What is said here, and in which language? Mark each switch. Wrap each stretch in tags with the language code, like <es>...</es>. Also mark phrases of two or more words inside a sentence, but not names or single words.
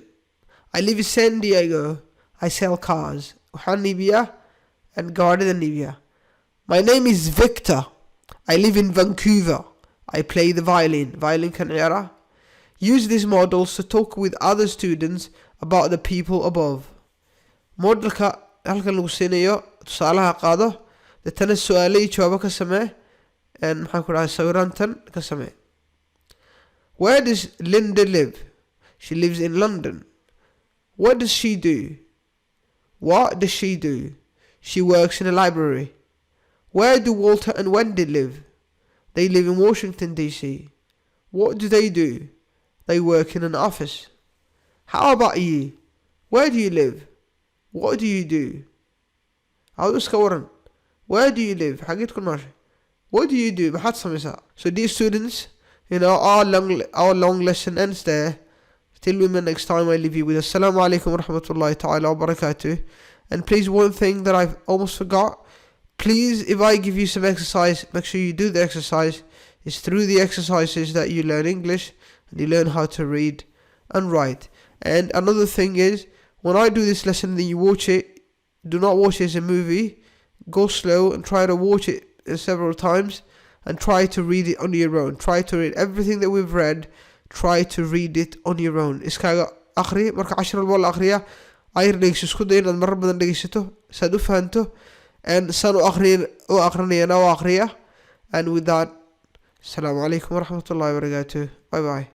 <en>I live in San Diego. I sell cars. And garden. My name is Victor. I live in Vancouver. I play the violin. Use these models to talk with other students about the people above.</en> <so>Modelka halkan lagu siinayo tusaalaha qaado dadana su'aalay jawaabo ka samee and maxaan ku dhahay sawirantan ka samee.</so> <en>Where does Linda live? She lives in London. What does she do? What does she do? She works in a library. Where do Walter and Wendy live? They live in Washington, D.C. What do they do? They work in an office. How about you? Where do you live? What do you do? Where do you live? What do you do? So dear students, our long lesson ends there. Till we meet next time, I leave you with</en> <ar>السلام عليكم ورحمة الله تعالى وبركاته.</ar> <en>And please, one thing that I've almost forgot, please, if I give you some exercise, make sure you do the exercise. It's through the exercises that you learn English and you learn how to read and write. And another thing is, when I do this lesson and then you watch it, do not watch it as a movie. Go slow and try to watch it several times and try to read it on your own. Try to read everything that we've read. Try to read it on your own.</en> <so>Iskaga akhri marka 10 wal akhriya ay dhegeyso isku day inaad marar badan dhegeysato saad u fahanto and san u akhrinayana u akhriya.</so> <en>And with that,</en> <ar>السلام عليكم ورحمة الله وبركاته.</ar> <en>Bye bye.</en>